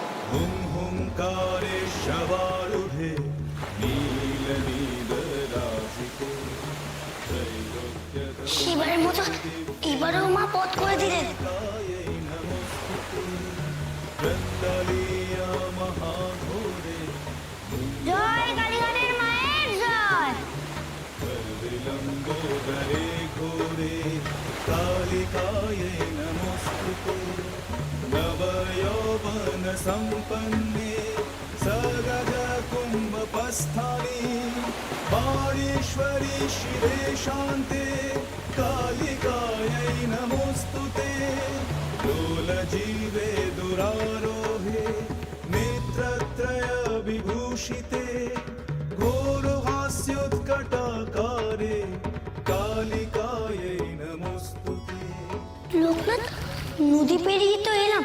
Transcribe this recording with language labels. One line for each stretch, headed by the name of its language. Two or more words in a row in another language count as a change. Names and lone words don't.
Sanskrit: हुंकारे शवारूढे नील नील राजिते
Bangla: সেবারের মতো এবারেও মা পথ করে দিলেন।
Sanskrit: वृंदालिया महाघोरे
Bangla: জয় কালীঘাটের মায়ের জয়।
Sanskrit: विलम्बोदरे घोरे कालिकायै नमोस्तुते नवयौवन सम्पन्ने सगज कुम्भपस्थानि वाणीश्वरी शिवे शान्ते कालिकायै नमोस्तुते लोलजीवे दुरारोहे नेत्रत्रय विभूषिते घोरहास्योत्कटाकारे कालिकायै नमोस्तुते।
Bangla: লোকনাথ, নদী পেরিয়ে তো এলাম।